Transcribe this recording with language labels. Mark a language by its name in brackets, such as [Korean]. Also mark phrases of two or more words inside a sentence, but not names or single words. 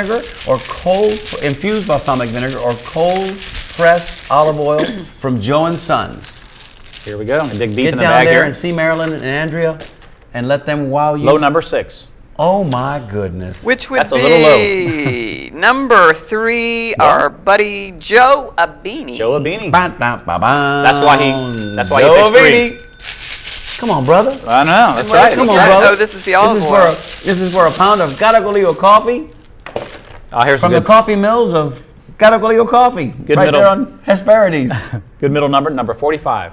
[English] vinegar or cold infused balsamic vinegar or cold pressed olive oil from Joe & Sons. Here we go. I'm gonna dig deep Get in the down bag there here. and see Marilyn and Andrea and let them wow you. Low number 6. Oh my goodness. Which would That's a little be number 3, our buddy Joe Abini. Joe Abini. Ba, ba, ba, ba. That's why he Joe picked Abini. Come on, brother. I know. That's what right. is Come he on, got? brother. Oh, this is the olive oil. This is for a pound of Garagolillo coffee Oh, here's from a the good, coffee mills of Garagolillo coffee. Good right middle. there on Hesperides. good middle number 45.